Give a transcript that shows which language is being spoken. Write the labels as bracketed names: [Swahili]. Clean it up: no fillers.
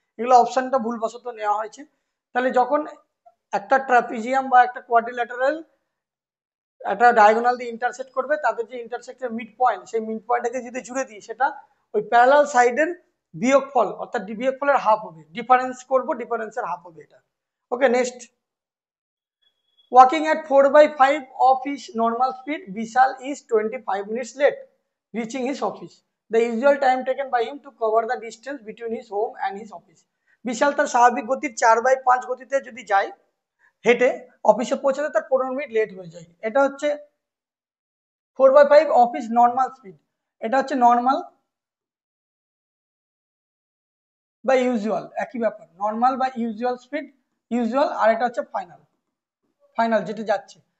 [Bangla] এগুলো অপশনটা ভুলবশত নেওয়া হয়েছে। তাহলে যখন একটা ট্রাপিজিয়াম বা একটা কোয়াড্রিল্যাটারাল একটা ডায়াগোনাল দিয়ে ইন্টারসেক্ট করবে, তাদের যে ইন্টারসেক্টের মিড পয়েন্ট, সেই মিড পয়েন্টটাকে যদি জুড়ে দিই সেটা ওই প্যারালাল সাইডের বিয়োগফল অর্থাৎ বিয়োগফলের হাফ হবে, ডিফারেন্স করব, ডিফারেন্সের হাফ হবে এটা। ওকে, next. [English] Walking at 4/5 of his normal speed, Vishal is 25 minutes late reaching his office. The usual time taken by him to cover the distance between his home and his office. [Bangla] বিশাল তার স্বাভাবিক গতির 4/5 গতিতে যদি যায় হেঁটে অফিসে পৌঁছাতে তার 15 মিনিট লেট হয়ে যায়। এটা হচ্ছে [English] 4/5 of his normal speed, [Bangla] এটা হচ্ছে নর্মাল বা ইউজুয়াল, একই ব্যাপার, নর্মাল বা ইউজুয়াল স্পিড, ইউজুয়াল, আর এটা হচ্ছে ফাইনাল, ফাইনাল যেটা যাচ্ছে।